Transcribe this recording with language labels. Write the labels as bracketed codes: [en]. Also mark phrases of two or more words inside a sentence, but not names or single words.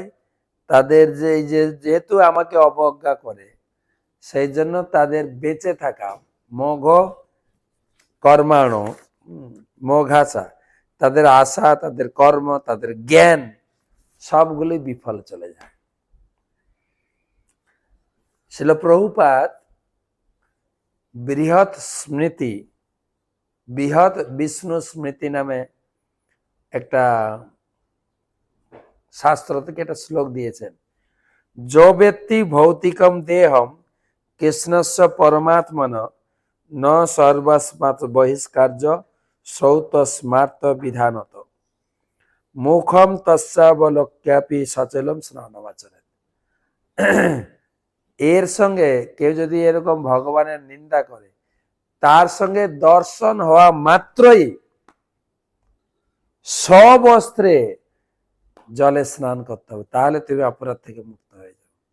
[bn] তাদের যেহেতু আমাকে অবজ্ঞা করে, সেই জন্য তাদের বেঁচে থাকা, মঘ কর্মাণ, মঘাসা, তাদের আশা, তাদের কর্ম, তাদের জ্ঞান সবগুলি বিফল চলে যায়। শিল প্রভুপাদ বৃহৎ স্মৃতি, বৃহৎ বিষ্ণু স্মৃতি নামে একটা শাস্ত্র থেকে একটা শ্লোক দিয়েছেন। [sa] যো ব্যক্তি ভৌতিকম দেহম কৃষ্ণস্য পরমাত্মন ন সর্বস্মাৎ বহিষ্কার্য সৌতস্মার্ত বিধানত মুখম তস্যাবলোক্যাপি সচলম স্নানমাচরেৎ। [bn] এর সঙ্গে কেউ যদি এরকম ভগবানের নিন্দা করে, তার সঙ্গে দর্শন হওয়া মাত্রই সবস্ত্রে জলে স্নান করতে হবে, তাহলে তুমি অপরাধ থেকে মুক্ত হয়ে যাবে।